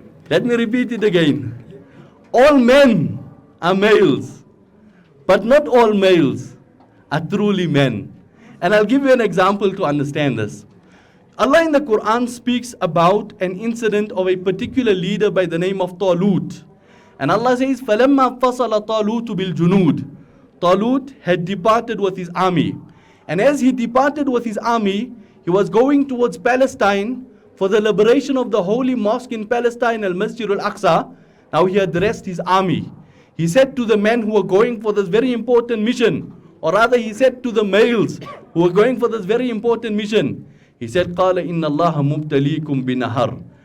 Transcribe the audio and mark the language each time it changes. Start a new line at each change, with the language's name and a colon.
English: Let me repeat it again. All men are males, but not all males are truly men. And I'll give you an example to understand this. Allah in the Quran speaks about an incident of a particular leader by the name of Talut. And Allah says,
Arabic: فَلَمَّا فَصَلَ طَالُوتُ بِالْجُنُودِ.
English: Talut had departed with his army. And as he departed with his army, he was going towards Palestine for the liberation of the holy mosque in Palestine, Al-Masjid Al-Aqsa. Now he addressed his army. He said to the men who were going for this very important mission, or rather he said to the males who were going for this very important mission, he said,
Arabic: قَالَ إِنَّ اللَّهَ مُبْتَلِيكُمْ بِنَهَرٍ.